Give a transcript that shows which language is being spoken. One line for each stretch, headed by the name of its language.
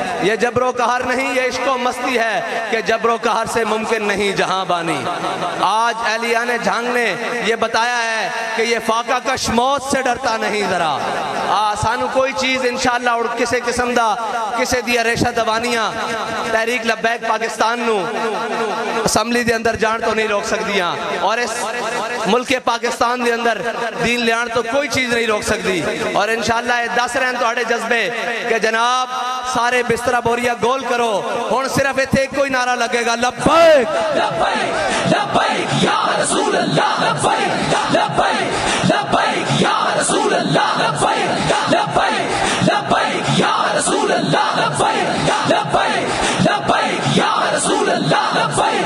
Urdu: یہ جبر و قہر نہیں, یہ عشق و مستی ہے کہ جبر و قہر سے ممکن نہیں جہاں بانی. آج اہلیان جھنگ نے یہ بتایا ہے کہ یہ فاقہ کش موت سے ڈرتا نہیں ذرا.
Punjabi: سانو کوئی چیز انشاءاللہ اور کسے قسم دا کسے دیا ریشہ دوانیاں تحریک لبیک پاکستان نو اسمبلی دے اندر جان تو نہیں روک سکدیاں, اور اس ملک پاکستان دے اندر دین لیان تو کوئی چیز نہیں روک سکتی. اور انشاءاللہ یہ دس رہن تو آڑے جذبے کہ جناب سارے بسترہ بوریا گول کرو, ہون صرف ایتھے کوئی نعرہ لگے گا, لبیک
Arabic: لبیک لبیک یا رسول اللہ, لبیک لبیک لبیک یا رسول اللہ, لبیک لبیک لبیک یا رسول اللہ, لبیک لبیک لبیک یا رسول اللہ, لبیک